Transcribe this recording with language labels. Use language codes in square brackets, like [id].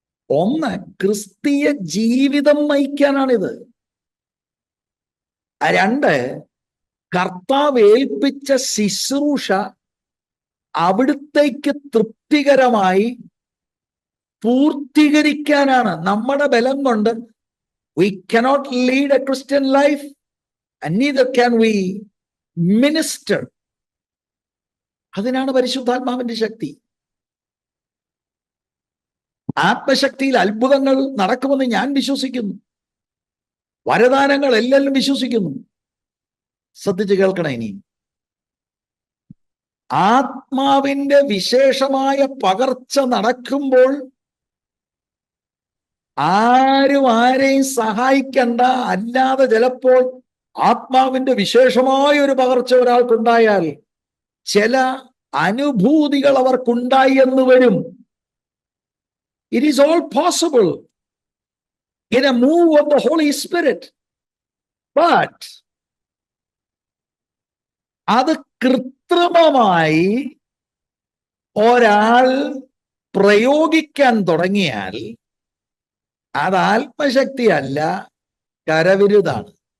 [ml] ഒന്ന്, ക്രിസ്തീയ ജീവിതം നയിക്കാനാണിത്. 2, കർത്താവ് ഏൽപ്പിച്ച ശുശ്രൂഷ അവിടുത്തേക്ക് തൃപ്തികരമായി പൂർത്തീകരിക്കാനാണ്. നമ്മുടെ ബലം കൊണ്ട് [en] we cannot lead a Christian life and neither can we minister. [ml] അതിനാണ് പരിശുദ്ധാത്മാവിന്റെ ശക്തി. ആത്മശക്തിയിൽ അത്ഭുതങ്ങൾ നടക്കുമെന്ന് ഞാൻ വിശ്വസിക്കുന്നു. വരദാനങ്ങൾ എല്ലാവരും വിശ്വസിക്കുന്നു. ശ്രദ്ധിച്ച് കേൾക്കണം. ഇനി ആത്മാവിന്റെ വിശേഷമായ പകർച്ച നടക്കുമ്പോൾ ആരും ആരെയും സഹായിക്കണ്ട, അല്ലാതെ ചിലപ്പോൾ ആത്മാവിന്റെ വിശേഷമായ ഒരു പകർച്ച ഒരാൾക്കുണ്ടായാൽ ചില അനുഭൂതികൾ അവർക്കുണ്ടായി എന്ന് വരും. [en] It is all possible in a move of the Holy Spirit. [ml] But അത് കൃത്രിമമായി ഒരാൾ പ്രയോഗിക്കാൻ തുടങ്ങിയാൽ അത് ആത്മശക്തിയല്ല, കരവിരുതാണ്.